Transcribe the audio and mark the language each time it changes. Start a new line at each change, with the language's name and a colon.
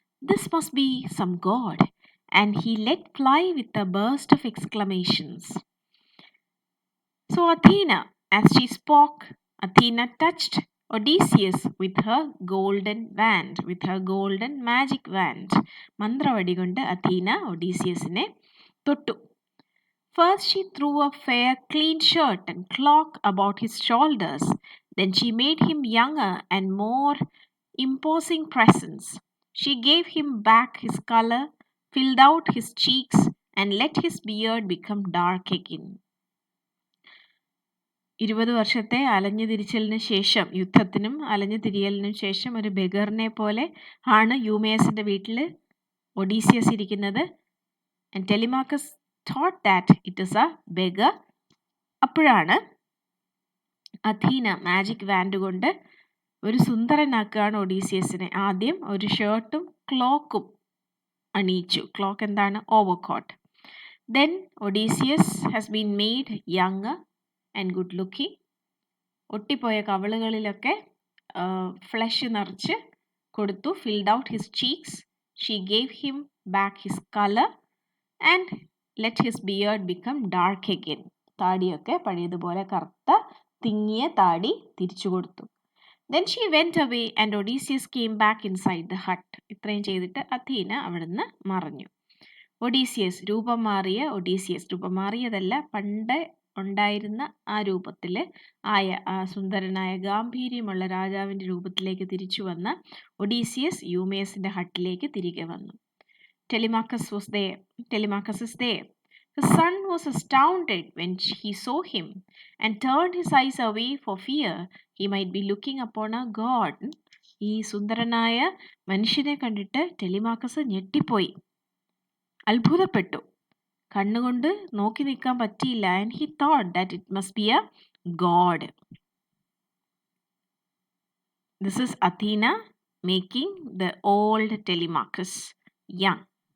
English: This must be some god, and he let fly with a burst of exclamations. So as she spoke, Athena touched Odysseus with her golden wand, with her golden magic wand.
Malayalam: മന്ത്രവടി കൊണ്ട് Athena ഒഡീസിയസിനെ തൊട്ടു.
English: First she threw a fair, clean shirt and cloak about his shoulders. Then she made him younger and more imposing presents. She gave him back his color, filled out his cheeks, and let his beard become dark again.
Malayalam: 20 വർഷത്തെ അലഞ്ഞു തിരിച്ചലിന് ശേഷം, യുദ്ധത്തിനും അലഞ്ഞു തിരിയലിനും ശേഷം ഒരു ബെഗറിനെ പോലെ ആണ് യൂമേസിന്റെ വീട്ടിൽ Odysseus ഇരിക്കുന്നത്.
English: And Telemachus thought that it is a beggar.
Malayalam: അപ്പോഴാണ് അഥീന മാജിക് വാൻഡ് കൊണ്ട് ഒരു സുന്ദരനാക്കുകയാണ് ഒഡീസിയസിനെ. ആദ്യം ഒരു ഷർട്ടും ക്ലോക്കും അണിയിച്ചു. ക്ലോക്ക് എന്താണ്? Overcoat.
English: Then Odysseus has been made younger and good looking.
Malayalam: ഒട്ടിപ്പോയ കവിളുകളിലൊക്കെ flush നിറച്ച് കൊടുത്തു.
English: Filled out his cheeks. She gave him back his colour and let his beard become dark again.
Malayalam: താടിയൊക്കെ പഴയതുപോലെ കറുത്ത തിങ്ങിയ താടി തിരിച്ചു കൊടുത്തു.
English: Then she went away and Odysseus came back inside the hut.
Malayalam: ഇത്രയും ചെയ്തിട്ട് Athena അവിടുന്ന് മറഞ്ഞു. ഒഡീസിയസ്, രൂപം മാറിയ ഒഡീസിയസ്, രൂപം മാറിയതല്ല, പണ്ട് ഉണ്ടായിരുന്ന ആ രൂപത്തിൽ ആയ ആ സുന്ദരനായ ഗാംഭീര്യമുള്ള രാജാവിൻ്റെ രൂപത്തിലേക്ക് തിരിച്ചു വന്ന ഒഡീസിയസ് യൂമേസിൻ്റെ ഹട്ടിലേക്ക് തിരികെ വന്നു.
English: Telemachus is there. His son was astounded when he saw him, and turned his eyes away for fear he might be looking upon a god.
Malayalam: ഈ സുന്ദരനായ മനുഷ്യനെ കണ്ടിട്ട് ടെലിമാക്കസ് ഞെട്ടിപ്പോയി, അത്ഭുതപ്പെട്ടു. കണ്ണുകൊണ്ട് നോക്കി നിൽക്കാൻ പറ്റിയില്ല.
English: And he thought that it must be a god. This is Athena making the old Telemachus young.